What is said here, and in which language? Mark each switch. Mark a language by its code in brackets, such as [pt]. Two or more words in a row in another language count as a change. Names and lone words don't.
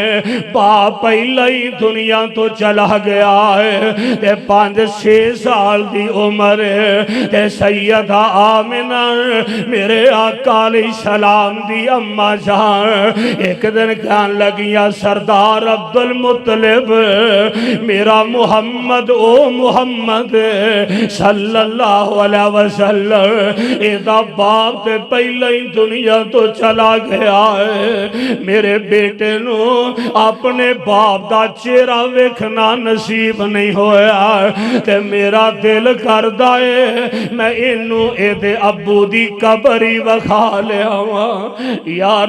[pa] ਬਾਪ ਪਹਿਲਾ ਹੀ ਦੁਨੀਆ ਤੋਂ ਚਲਾ ਗਿਆ ਹੈ ਤੇ 5-6 ਸਾਲ ਦੀ ਉਮਰ ਤੇ ਸੱਯਦਾ ਆਮਿਨਾ ਮੇਰੇ ਆਕਾ ਸਲਾਮ ਦੀ ਅੰਮਾਂ ਜਾਨ ਇੱਕ ਦਿਨ ਕਹਿਣ ਲੱਗੀਆਂ ਸਰਦਾਰ ਅਬਦੁਲ ਮੁਤੱਲਿਬ ਮੇਰਾ ਮੁਹੰਮਦ ਓ ਮੁਹੰਮਦ [ar] صلى الله عليه وسلم [pa] ਏਦਾ ਬਾਪ ਤੇ ਪਹਿਲੇ ਹੀ ਦੁਨੀਆ ਤੋਂ ਚਲਾ ਗਿਆ ਹੈ। ਮੇਰੇ ਬੇਟੇ ਨੂੰ ਆਪਣੇ ਬਾਪ ਦਾ ਚਿਹਰਾ ਵੇਖਣਾ ਨਸੀਬ ਨਹੀਂ ਹੋਇਆ ਤੇ ਮੇਰਾ ਦਿਲ ਕਰਦਾ ਹੈ ਮੈਂ ਇਹਨੂੰ ਏਦੇ ਅੱਬੂ ਦੀ ਕਬਰ ਹੀ ਵਖਾ ਲਿਆ ਯਾਰ।